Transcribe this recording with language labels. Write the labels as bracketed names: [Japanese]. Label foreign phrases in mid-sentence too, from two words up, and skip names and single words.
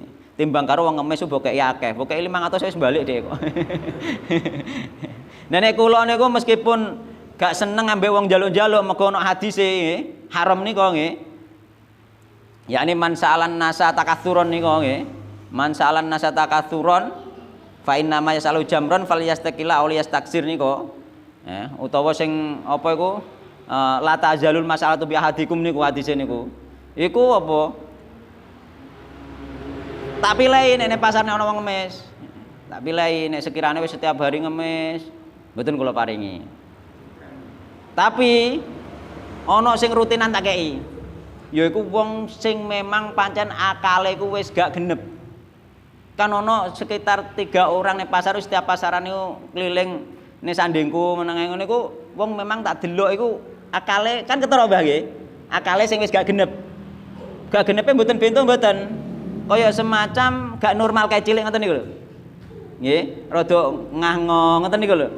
[Javanese] Timbang karo wong ngemis mbok kei akeh. Mbok kei 500 wis balik dhek kok. Nah nek kula niku meskipun gak seneng ambek wong njaluk-njaluk mergo ana hadise nggih, haram nika nggih. [Arabic] يعني من سأل الناس تكثرا [Javanese] nika nggih. [Arabic] من سأل الناس تكثرا فإنما يسأل جمرا فليستقل أو ليستكثر nika. [Javanese] Utawa sing apa iku [Arabic] لا تزال المسألة بأحدكم [Javanese] niku hadise niku. Iku apa? Tak pilih nek pasarne ana wong ngemis. Tak pilih nek sekirane wis [Indonesian] setiap hari [Javanese] ngemis, mboten kula paringi. Tapi ana sing rutinan tak kei. Yaiku wong sing memang pancen akale iku wis gak genep. Kan ana sekitar 3 orang ning pasar setiap pasaran niku keliling ning sandingku meneng ngono iku wong memang tak delok iku akale kan ketara Mbah nggih. Akale sing wis gak genep. Gak genepe mboten bento mboten. Kaya semacam gak normal kae cilik ngoten niku lho. Nggih, rada ngah-ngo ngoten niku lho.